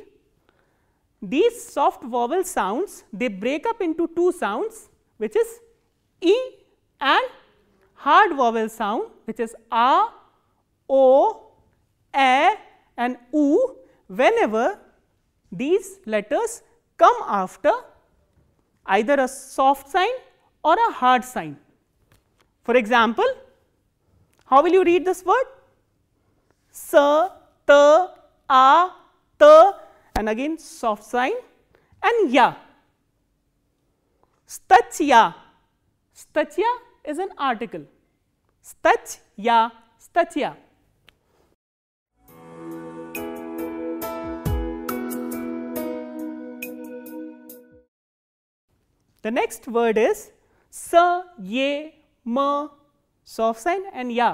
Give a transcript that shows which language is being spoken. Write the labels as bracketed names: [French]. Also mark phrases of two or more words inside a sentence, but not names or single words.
[English] These soft vowel sounds, they break up into two sounds, which is e, and hard vowel sound, which is a, o, a, and u, whenever these letters come after either a soft sign or a hard sign. For example, how will you read this word? Sa, ta, a, ta, and again soft sign, and ya. Stachya. Stachya is an article. Stachya, stachya. The next word is sa, ye, ma, soft sign, and ya.